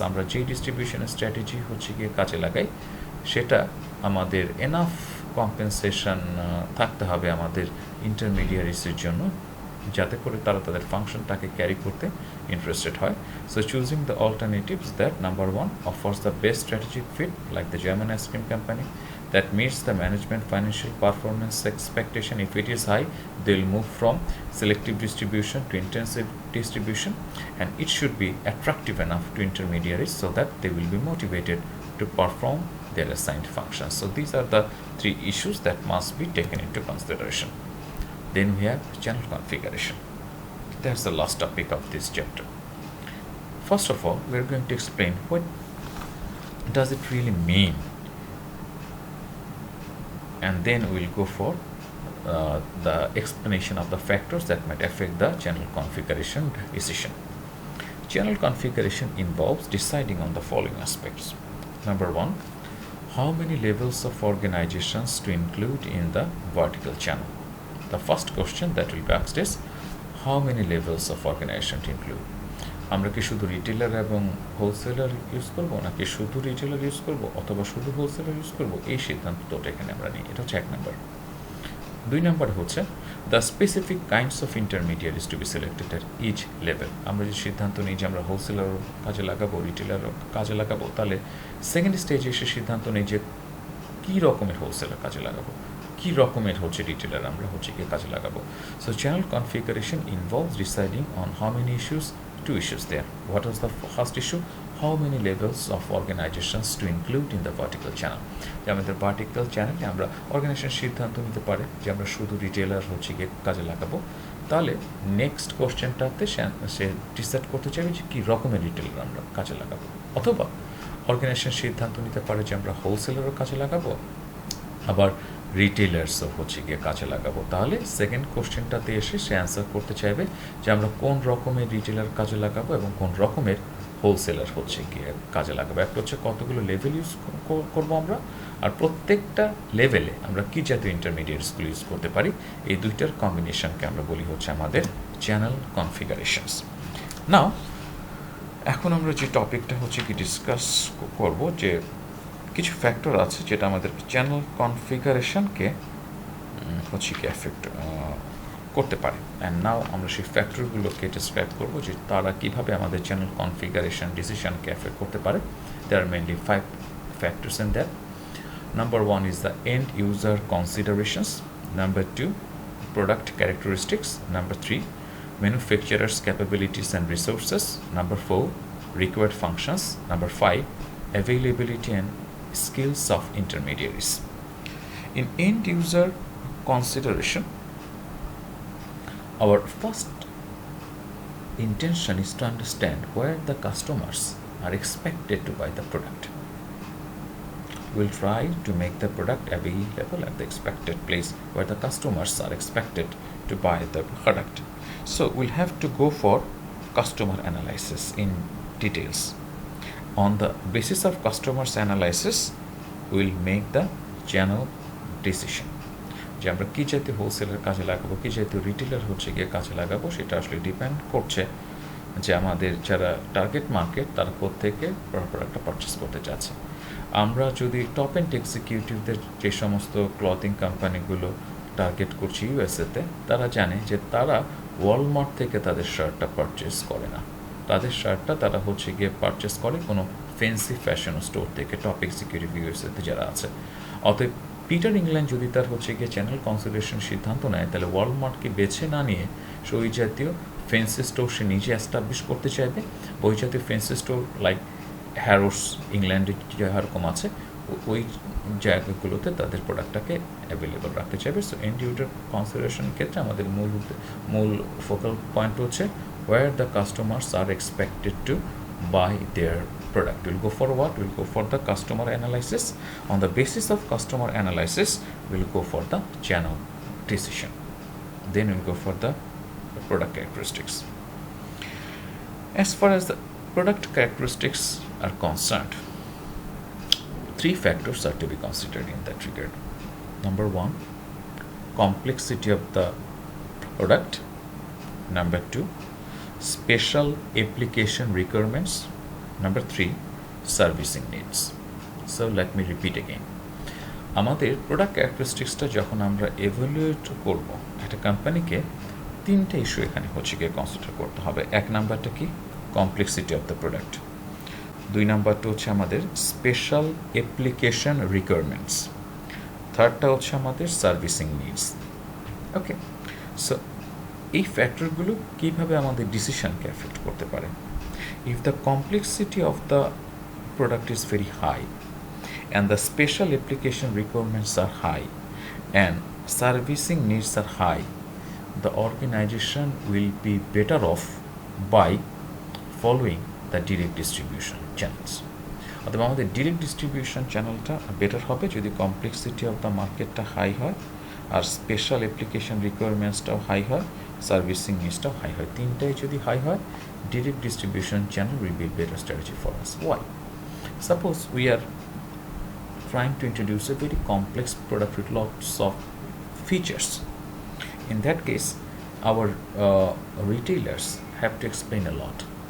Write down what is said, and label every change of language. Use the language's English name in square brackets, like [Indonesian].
[Bangla] আমরা যে distribution strategy হচ্ছে গিয়ে কাজে লাগাই, সেটা আমাদের এনাফ কম্পেনসেশন থাকতে হবে আমাদের ইন্টারমিডিয়ারিসের জন্য, যাতে করে তারা তাদের ফাংশনটাকে ক্যারি করতে ইন্টারেস্টেড হয়। [English] So choosing the alternatives that number 1 offers the best strategic fit like the German ice cream company that meets the management financial performance expectation. If it is high, they will move from selective distribution to intensive distribution, and it should be attractive enough to intermediaries so that they will be motivated to perform their assigned functions. So these are the 3 issues that must be taken into consideration. Then we have channel configuration. That's the last topic of this chapter. First of all, we're going to explain what does it really mean, and then we'll go for the explanation of the factors that might affect the channel configuration decision. Channel configuration involves deciding on the following aspects. Number 1, how many levels of organizations to include in the vertical channel. The first question that will be asked is how many levels of organization to include. [Bangla] আমরা কি শুধু retailer এবং wholesaler use করবো, নাকি শুধু retailer use করবো অথবা শুধু হোলসেলার ইউজ করবো, এই সিদ্ধান্তটা এখানে আমরা নিই। এটা হচ্ছে 1 নাম্বার। 2 নাম্বার হচ্ছে [English] The specific kinds of intermediaries to be selected at each level. [Bangla] আমরা যে সিদ্ধান্ত নিই যে আমরা হোলসেলারও কাজে লাগাবো, রিটেলারও কাজে লাগাবো, তাহলে সেকেন্ড স্টেজে এসে সিদ্ধান্ত নিই যে কী রকমের হোলসেলার কাজে লাগাবো, কী রকমের হচ্ছে রিটেলার আমরা হচ্ছে গিয়ে কাজে লাগাবো। [English] So channel configuration involves deciding on how many issues, 2 issues there. What was the first issue? How many levels of organizations to include in the vertical channel. [Bangla] যে আমাদের ভার্টিক্যাল চ্যানেলে আমরা অর্গানাইজেশন সিদ্ধান্ত নিতে পারে যে আমরা শুধু রিটেলার হচ্ছে গিয়ে কাজে লাগাবো, তাহলে নেক্সট কোশ্চেনটাতে সে ডিসাইড করতে চাইবে যে কী রকমের রিটেলার আমরা কাজে লাগাবো। অথবা অর্গানাইজেশন সিদ্ধান্ত নিতে পারে যে আমরা হোলসেলারও কাজে লাগাবো, আবার রিটেলার্সও হচ্ছে গিয়ে কাজে লাগাবো। তাহলে সেকেন্ড কোশ্চেনটাতে এসে সে অ্যান্সার করতে চাইবে যে আমরা কোন রকমের রিটেলার কাজে লাগাবো এবং কোন রকমের হোলসেলার হচ্ছে গিয়ে কাজে লাগাবো। একটা হচ্ছে কতগুলো লেভেল ইউজ করবো আমরা, আর প্রত্যেকটা লেভেলে আমরা কী জাতীয় ইন্টারমিডিয়েটসগুলো ইউজ করতে পারি, এই দুইটার কম্বিনেশনকে আমরা বলি হচ্ছে আমাদের চ্যানেল কনফিগারেশনস। নাও এখন আমরা যে টপিকটা হচ্ছে কি ডিসকাস করব, যে কিছু ফ্যাক্টর আছে যেটা আমাদের চ্যানেল কনফিগারেশনকে হচ্ছে কি এফেক্ট করতে পারে। [English] and now [Bangla] আমরা সেই ফ্যাক্টরগুলোকে ডিসক্রাইব করবো যে তারা কীভাবে আমাদের চ্যানেল কনফিগারেশন ডিসিশনকে এফেক্ট করতে পারে। [English] There are mainly 5 factors in that. Number 1 is the end user considerations. Number 2, product characteristics. Number 3, manufacturer's capabilities and resources. Number 4, required functions. Number 5, availability and skills of intermediaries. In end user consideration, our first intention is to understand where the customers are expected to buy the product. We'll try to make the product available at the expected place where the customers are expected to buy the product. So we'll have to go for customer analysis in details. On the basis of customers analysis, we'll make the channel decision. [Bangla] যে আমরা কী জাতীয় হোলসেলের কাজে লাগাবো, কী জাতীয় retailer হচ্ছে গিয়ে কাজে লাগাবো, সেটা আসলে ডিপেন্ড করছে যে আমাদের যারা টার্গেট মার্কেট তারা কোত্থেকে প্রোডাক্টটা পারচেস করতে চাচ্ছে। আমরা যদি টপ এন্ড এক্সিকিউটিভদের যে সমস্ত ক্লথিং কোম্পানিগুলো টার্গেট করছি ইউএসএতে, তারা জানে যে তারা ওয়ালমার্ট থেকে তাদের শার্টটা পারচেস করে না, তাদের শার্টটা তারা হচ্ছে গিয়ে পারচেস করে কোনো ফ্যান্সি ফ্যাশন স্টোর থেকে, টপ এক্সিকিউটিভ ইউএসএতে যারা আছে। অতএব পিটার ইংল্যান্ড যদি তার হচ্ছে গিয়ে চ্যানেল কনসিডারেশন সিদ্ধান্ত নেয়, তাহলে ওয়ালমার্টকে বেছে না নিয়ে ওই জাতীয় ফ্যান্সি স্টোর সে নিজে অ্যাস্টাবলিশ করতে চাইবে। ওই জাতীয় ফ্যান্সি স্টোর লাইক হ্যারোস ইংল্যান্ডে যেরকম আছে ওই জায়গাগুলোতে তাদের প্রোডাক্টটাকে অ্যাভেলেবল রাখতে চাইবে। সো এন্ড ইউজার কনসিডারেশনের ক্ষেত্রে আমাদের মূল ফোকাল পয়েন্ট হচ্ছে [English] where the customers are expected to buy their product. We'll go for what? We'll go for the customer analysis. On the basis of customer analysis, we'll go for the channel decision. Then we'll go for the product characteristics. As far as the product characteristics are concerned, 3 factors are to be considered in that regard. Number 1, complexity of the product. Number 2, special application requirements. Number 3, servicing needs. So let me repeat again. [Bangla] আমাদের product ক্যারেক্টারিস্টিক্সটা যখন আমরা evaluate করব একটা কোম্পানিকে, 3টে issue এখানে হচ্ছে গিয়ে কনসিডার করতে হবে। 1 নাম্বারটা কি? [English] Complexity of the product. [Bangla] 2 নাম্বারটা হচ্ছে আমাদের স্পেশাল অ্যাপ্লিকেশন রিকোয়ারমেন্টস। 3টা হচ্ছে আমাদের সার্ভিসিং নিডস। ওকে, সো এই ফ্যাক্টরগুলো কীভাবে আমাদের ডিসিশনকে এফেক্ট করতে পারে? [English] If the complexity of the product is very high and the special application requirements are high and servicing needs are high, the organization will be better off by following the direct distribution channels. [Bangla] অথবা আমাদের direct distribution চ্যানেলটা better হবে যদি [English] complexity of the [Bangla] মার্কেটটা high হয়, আর special application রিকোয়ারমেন্টসটাও high হয়, servicing নিডসটাও high হয়। 3টাই যদি হাই হয়, [English] direct distribution channel will be a better strategy for us. Why? Suppose we are trying to introduce a very complex product with lots of features. In that case, our retailers have to explain a lot.